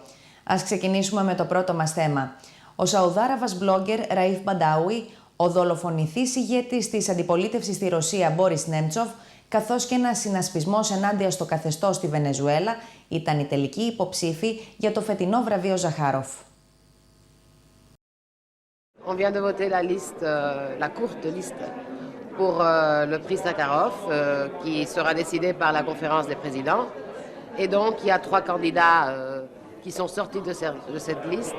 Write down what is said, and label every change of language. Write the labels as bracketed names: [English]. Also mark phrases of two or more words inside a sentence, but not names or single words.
[Greek] Ας ξεκινήσουμε με το πρώτο μας θέμα. Ο Σαουδάραβας blogger Raif Badawi, ο δολοφονηθής ηγέτης της αντιπολίτευσης στη Ρωσία Μπόρις Νέμτσοφ, καθώς και ένας συνασπισμός ενάντια στο καθεστώς στη Βενεζουέλα, ήταν οι τελικοί υποψήφοι για το φετινό βραβείο Ζαχάροφ. [French] On vient de voter la liste, la courte liste pour le prix Sakharov qui sera décidé par la conférence des présidents. Et donc, il y a trois candidats qui sont sortis de cette liste.